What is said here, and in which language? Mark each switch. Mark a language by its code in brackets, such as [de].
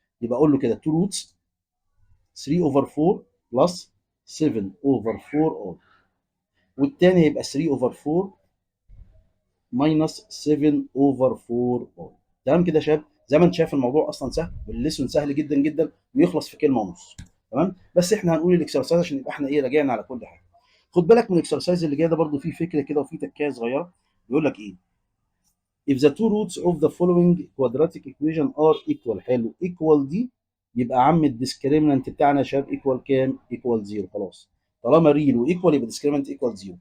[ar] يبقى اقول له كده 2 روتس 3 اوفر 4 بلس 7 اوفر 4 اي، والتاني هيبقى 3 اوفر 4 ماينس 7 اوفر 4 اي. تمام كده يا شباب؟ زي ما انت شايف الموضوع اصلا سهل، والليسون سهل جدا جدا، ويخلص في كلمه ونص. تمام، بس احنا هنقول الاكسرسايز عشان يبقى احنا ايه راجعنا على كل حاجه. خد بالك من الاكسرسايز اللي جاي ده برضو فيه فكره كده وفيه تكايه صغيره. بيقول لك ايه؟ [en] if the two roots of the following quadratic equation are equal. [ar] حلو، equal دي يبقى عم الديسكريمنت بتاعنا يا شباب equal كام؟ equal 0. خلاص طالما ريل وايكوال يبقى [en] discriminant equal 0.